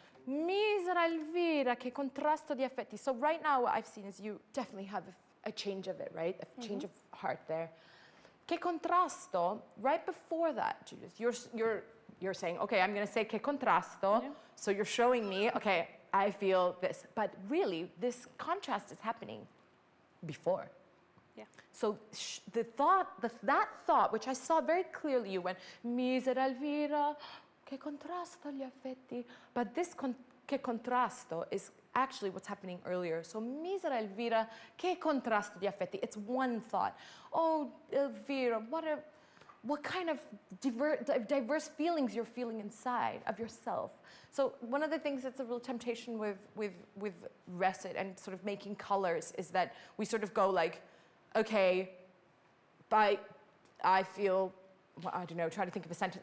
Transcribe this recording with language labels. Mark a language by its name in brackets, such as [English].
[Italian] Misera Elvira, che contrasto di affetti. [English] So right now what I've seen is you definitely have a change of it, right? A change of heart there. Che contrasto, right before that, Judith, you're saying, okay, I'm going to say che contrasto. Yeah. So you're showing me, okay, I feel this. But really, this contrast is happening before. Yeah. So that thought, which I saw very clearly, you went, misera Elvira, che contrasto gli affetti. But this che contrasto is actually what's happening earlier. [Italian] So misera Elvira, che contrasto di affetti. [English] It's one thought. Oh, Elvira, what kind of diverse feelings you're feeling inside of yourself. So one of the things that's a real temptation with recit and sort of making colors is that we sort of go like, okay, I feel, well, I don't know, try to think of a sentence.